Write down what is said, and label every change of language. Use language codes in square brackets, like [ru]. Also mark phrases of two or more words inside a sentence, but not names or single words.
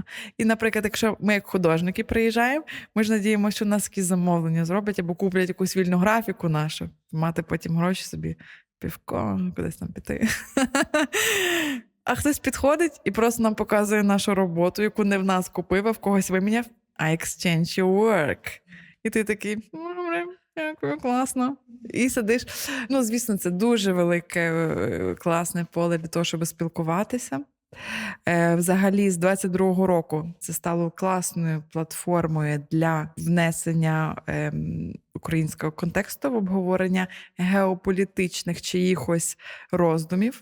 [uk] І, наприклад, якщо ми як художники приїжджаємо, ми ж надіємося, що нас якісь замовлення зроблять або куплять якусь вільну графіку нашу, мати потім гроші собі, півко, кудись там піти. А хтось підходить і просто нам показує нашу роботу, яку не в нас купив, а в когось виміняв. [en] I exchange your work. [uk] І ти такий, дякую, класно. І сидиш. Звісно, це дуже велике, класне поле для того, щоб спілкуватися. Взагалі, з 22-го року це стало класною платформою для внесення українського контексту в обговорення геополітичних чиїхось роздумів.